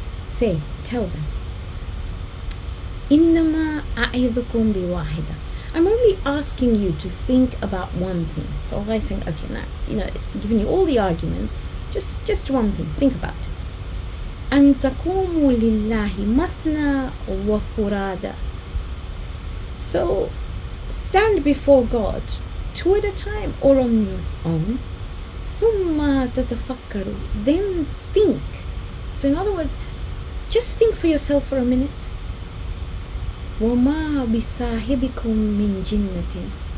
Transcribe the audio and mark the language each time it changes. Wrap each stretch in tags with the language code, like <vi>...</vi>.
<en>Say, tell them.</en> <ar>إنما أعظكم بواحدة.</ar> <en>I'm only asking you to think about one thing. So I'm saying, okay, now, giving you all the arguments, just one thing. Think about it.</en> <ar>أن تقوموا لله مثنى وفرادى.</ar> <en>So stand before God, two at a time or on your own.</en> <ar>ثم تتفكروا.</ar> <en>Then think. So in other words, just think for yourself for a minute.</en> <ar>وَمَا بِصَاحِبِكُم مِّن جِنَّةٍ.</ar>